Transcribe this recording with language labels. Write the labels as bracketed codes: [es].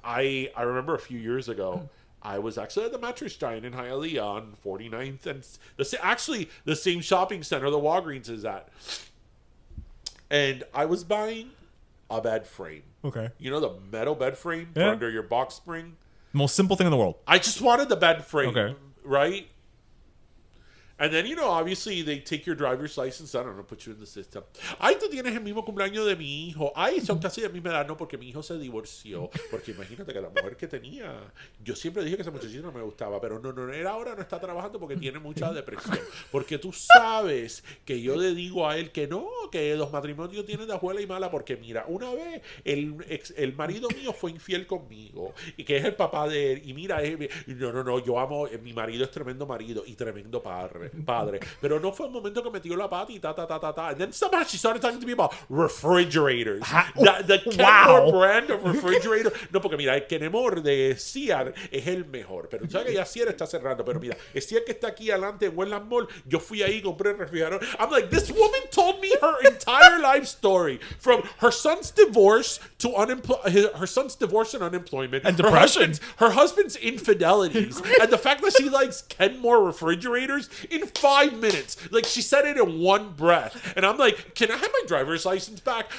[en] I remember a few years ago, I was actually at the Mattress Giant in Hialeah on 49th and actually the same shopping center the Walgreens is at, and I was buying a bed frame. Okay. You know the metal bed frame for under your box spring? Most simple thing in the world. I just wanted the bed frame. Okay. Right? And then, obviously they take your driver's license, I don't know, put you in the system. [es] Ay, tú tienes el mismo cumpleaños de mi hijo. Ay, son casi de mi edad. No, porque mi hijo se divorció. Porque imagínate que la mujer que tenía, yo siempre dije que esa muchachita no me gustaba, pero no era ahora, no está trabajando porque tiene mucha depresión. Porque tú sabes que yo le digo a él que no, que los matrimonios tienen de abuela y mala, porque mira, una vez el marido mío fue infiel conmigo, y que es el papá de él, y mira, no, yo amo, mi marido es tremendo marido y tremendo padre, pero no fue un momento que metió la pata y ta. [en] And then somehow she started talking to me about refrigerators. The Kenmore brand of refrigerator. [es] No, porque mira, el Kenmore de Sear es el mejor, pero tú sabes que ya Sear está cerrando, pero mira, el Sear que está aquí adelante en Westland Mall, yo fui ahí y compré el refrigerador. [en] I'm like, this woman told me her entire life story, from her son's divorce to her son's divorce and unemployment, and depression, her husband's infidelities, and the fact that she likes Kenmore refrigerators in 5 minutes. Like, she said it in one breath. And I'm like, can I have my driver's license back?